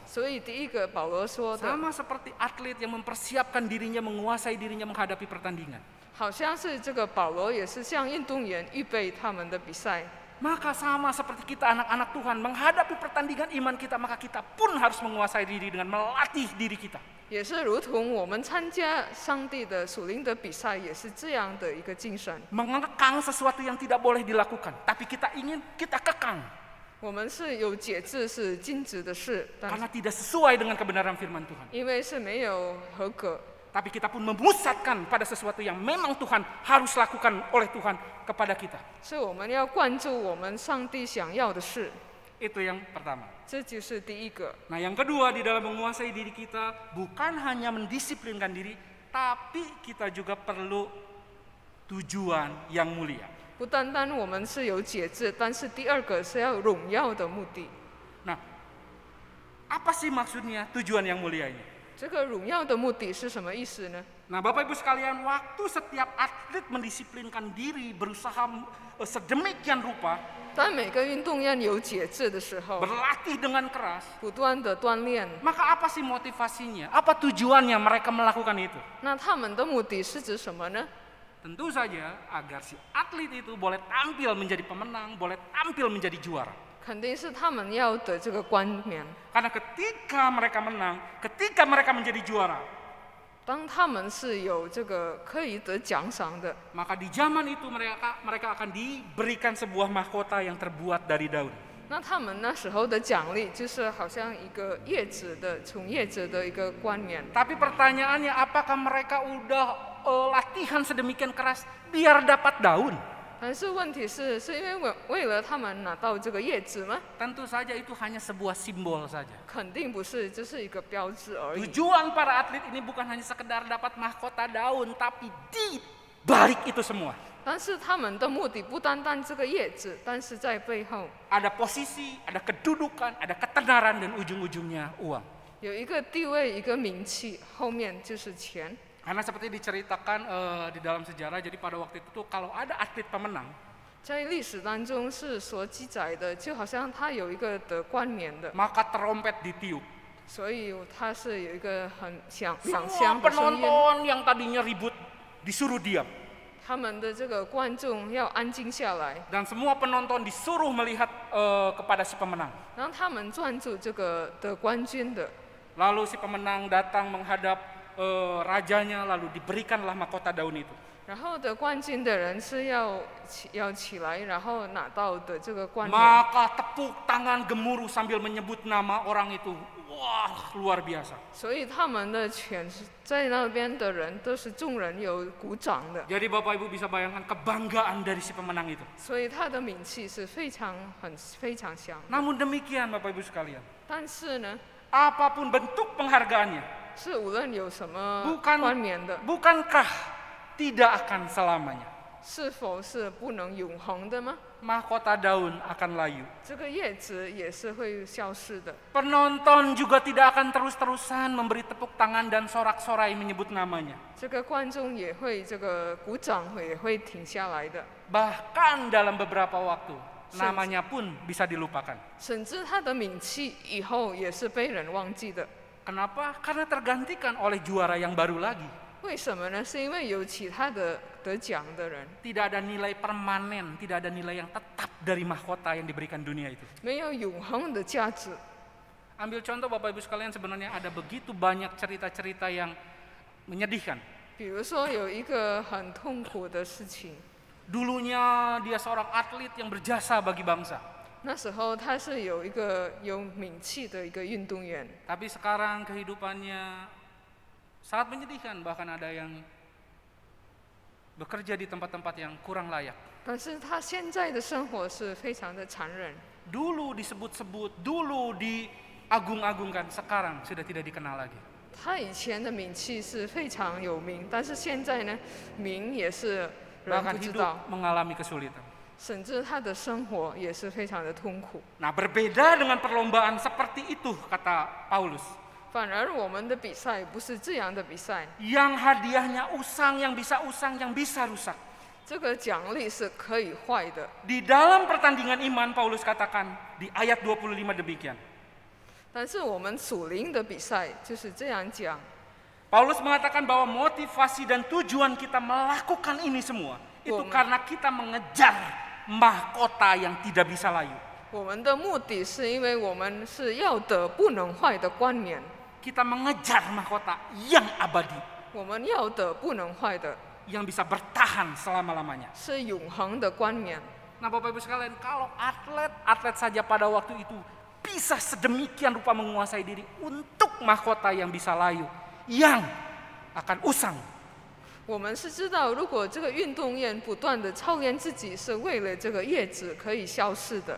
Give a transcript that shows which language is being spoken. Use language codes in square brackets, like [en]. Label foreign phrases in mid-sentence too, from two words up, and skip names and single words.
[zh] 所以第一个保罗说的， [id] sama seperti atlet yang mempersiapkan dirinya, menguasai dirinya menghadapi pertandingan. [zh] 好像是这个保罗也是像运动员预备他们的比赛。 [id] Maka sama seperti kita anak-anak Tuhan menghadapi pertandingan iman kita, maka kita pun harus menguasai diri dengan melatih diri kita. [zh] 也是如同我们参加上帝的属灵的比赛，也是这样的一个精神。 [id] Mengekang sesuatu yang tidak boleh dilakukan, tapi kita ingin, kita kekang. [zh] 我们是有节制，是禁止的事，但 [id] Karena tidak sesuai dengan kebenaran firman Tuhan. [zh] 因为是没有合格。 [id] Tapi kita pun memusatkan pada sesuatu yang memang Tuhan harus lakukan oleh Tuhan kepada kita. [zh] 所以我们要关注我们上帝想要的事， [id] Itu yang pertama. [zh] 这就是第一个。 [id] Nah, yang kedua di dalam menguasai diri kita bukan hanya mendisiplinkan diri, tapi kita juga perlu tujuan yang mulia. [zh] 不单单我们是有节制，但是第二个是要荣耀的目的。 [id] Nah, apa sih maksudnya tujuan yang mulia ini? [zh] 这个荣耀的目的是什么意思呢？ [id] Nah, Bapak Ibu sekalian, waktu setiap atlet mendisiplinkan diri, berusaha sedemikian rupa, [zh] 当每个运动员有节制的时候， [id] berlatih dengan keras, [zh] 不断的锻炼， [id] maka apa sih motivasinya? Apa tujuannya mereka melakukan itu? [zh] 那他们的目的是指什么呢？ [id] Tentu saja agar si atlet itu boleh tampil menjadi pemenang, boleh tampil menjadi juara. [zh] 肯定是他们要得这个冠冕。 [id] Karena ketika mereka menang, ketika mereka menjadi juara, [zh] 当他们是有这个可以得奖赏的， [id] maka di zaman itu mereka akan diberikan sebuah mahkota yang terbuat dari daun. [zh] 那他们那时候的奖励就是好像一个叶子的，从叶子的一个冠冕。 [id] Tapi pertanyaannya, apakah mereka udah latihan sedemikian keras biar dapat daun? [zh] 但是问题是因为为了他们拿到这个叶子吗？ [id] Tentu saja itu hanya sebuah simbol saja. [zh] 肯定不是，这是一个标志而已。 [id] Tujuan para atlet ini bukan hanya sekedar dapat mahkota daun, tapi di balik itu semua [zh] 但是他们的目的不单单这个叶子，但是在背后 [id] ada posisi, ada kedudukan, ada ketenaran, dan ujung-ujungnya uang. [zh] 有一个地位，一个名气，后面就是钱。 [id] Karena seperti diceritakan di dalam sejarah, jadi pada waktu itu tuh kalau ada atlet pemenang, [zh] 在历史当中是所记载的，就好像他有一个得冠冕的， [id] maka trompet ditiup. [zh] 所以他是有一个很响 [id] Semua [zh] 响的声音。 [id] penonton yang tadinya ribut disuruh diam. [zh] 他们的这个观众要安静下来， [id] Dan semua penonton disuruh melihat kepada si pemenang. [zh] 让他们专注这个得冠军的。 [id] Lalu si pemenang datang menghadap rajanya, lalu diberikanlah mahkota daun itu. 然后得冠军的人是要起来，然后拿到的这个冠冕。 Maka tepuk tangan gemuruh sambil menyebut nama orang itu. Wah, luar biasa. [zh] 所以他们的全在那边的人都是众人有鼓掌的， [id] Jadi Bapak Ibu bisa bayangkan kebanggaan dari si pemenang itu. [zh] 所以他的名气是非常响。 [id] Namun demikian Bapak Ibu sekalian, [zh] 但是呢， [id] apapun bentuk penghargaannya, [zh] 是无论有什么 [id] bukan [zh] 冠冕的， [id] bukankah tidak akan selamanya? [zh] 是否是不能永恒的吗？ [id] Mahkota daun akan layu. [zh] 这个叶子也是会消失的。 [id] Penonton juga tidak akan terus-terusan memberi tepuk tangan dan sorak-sorai menyebut namanya. [zh] 这个观众也会这个鼓掌也会停下来的， [id] Bahkan dalam beberapa waktu, namanya pun bisa dilupakan. [zh] 甚至他的名气以后也是被人忘记的。 [id] Kenapa? Karena tergantikan oleh juara yang baru lagi. [zh] 为什么呢？是因为有其他的得奖的人， [id] Tidak ada nilai permanen, tidak ada nilai yang tetap dari mahkota yang diberikan dunia itu. [zh] 没有永恒的价值。 [id] Ambil contoh Bapak Ibu sekalian, sebenarnya ada begitu banyak cerita-cerita yang menyedihkan. [zh] 比如说有一个很痛苦的事情， [id] Dulunya dia seorang atlet yang berjasa bagi bangsa. [zh] 那时候他是有一个有名气的一个运动员， [id] Tapi sekarang kehidupannya sangat menyedihkan, bahkan ada yang bekerja di tempat-tempat yang kurang layak. [zh] 但是他现在的生活是非常的残忍。 [id] Dulu disebut-sebut, dulu diagung-agungkan, sekarang sudah tidak dikenal lagi. [zh] 他以前的名气是非常有名，但是现在呢，名也是人 [id] Bahkan [zh] 不知 [id] hidup [zh] 道， [id] mengalami kesulitan. [zh] 甚至他的生活也是非常的痛苦。 [id] Nah, berbeda dengan perlombaan seperti itu, kata Paulus. [zh] 反而我们的比赛不是这样的比赛， [id] Yang hadiahnya usang, yang bisa rusak. [zh] 这个奖励是可以坏的。 [id] Di dalam pertandingan iman, Paulus katakan di ayat 25 demikian. [zh] 但是我们属灵的比赛就是这样讲， [id] Paulus mengatakan bahwa motivasi dan tujuan kita melakukan ini semua itu Wow. karena kita mengejar mahkota yang tidak bisa layu. [zh] 我们的目的是因为我们是要得不能坏的冠冕， [id] Kita mengejar mahkota yang abadi, [zh] 我们要得不能坏的 [id] yang bisa bertahan selama-lamanya. [zh] 是永恒的冠冕。 [id] Nah, Bapak Ibu sekalian, kalau atlet saja pada waktu itu bisa sedemikian rupa menguasai diri untuk mahkota yang bisa layu, yang akan usang. [zh] 我们是知道，如果这个运动员不断的操练自己，是为了这个叶子可以消逝的。